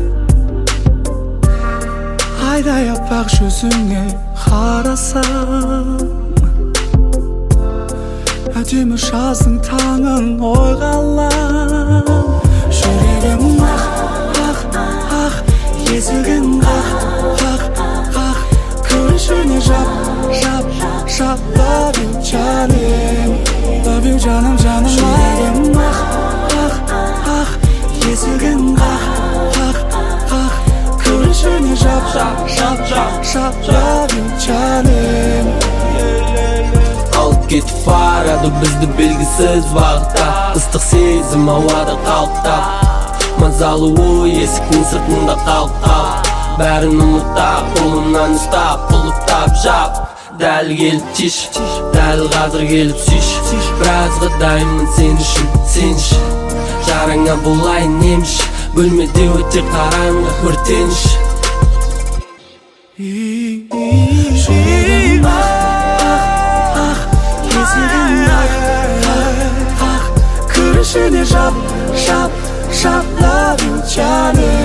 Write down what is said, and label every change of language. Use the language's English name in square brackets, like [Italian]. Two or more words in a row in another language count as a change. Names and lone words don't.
[Kazakh] Айдай аппақ жүзіңе қарасам, әдемі жаздың таңын ойға алам. Жүрегім ақ, ақ, ақ, есігін қақ, қақ, қақ. Күрішіне жап, жап, жап. [English] Love you, Johnny. Love you, [Kazakh] жаным, жаным. Жүрегім ақ, ақ, ақ, есігін қақ, қақ, қақ. Күрішіне жап, жап, жап, жап, жап. [English] Love you, Johnny. [Kazakh] Алып кетіп барады бізді белгісіз бағытта. Ыстық сезім ауада қалықтап, мазалы ой есіктің сыртында қалып. Бәрін ұмытап, қолымнан ұстап, құлыптап жап. Дәл келіп тиш, дәл қазір келіп сүйш. Біразға дайынмын сен үшін, сен үшін. Жараңа болайын еміш, бөлмеде өте қараңғы өртеніш. Жүрегім ақ, ақ, есігін қақ, қақ, қақ. Күрішіне жап, жап, жап. [English] Love you, Johnny.